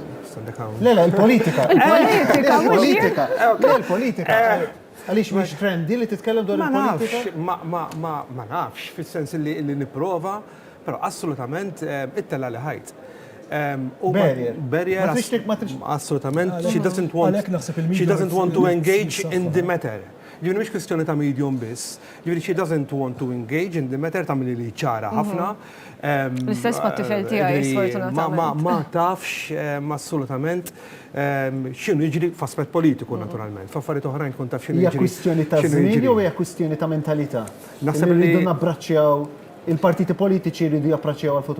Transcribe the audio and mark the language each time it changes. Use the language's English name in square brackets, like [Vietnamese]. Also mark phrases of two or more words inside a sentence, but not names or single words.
[Maltese] Le, il-politika. Il-politika. Għaliex mhix trendi li titkellem dwar il-politika? Ma nafx, fis-sens li nipprova, però assolutament it-tella li ħajt. Barrier, assolutament. [English] She doesn't want to engage in the matter. [Maltese] Ġivri mhix kwistjoni ta' medium biss. [English] Ġivri she doesn't want to engage in the matter [Maltese] ta' li ċara ħafna. L-istess ma' tifel tiegħi sfortunatament. Ma tafx assolutament x'inhu jiġri f'aspett politiku naturalment. F'affarijiet oħrajn tkun taf x'inhu jiġri. Hija kwistjoni ta' żmien jew hija kwistjoni ta' mentalità? Naħseb li rridu nabbraċċjaw il-partiti politiċi jridu jappraċċjaw għal-futur?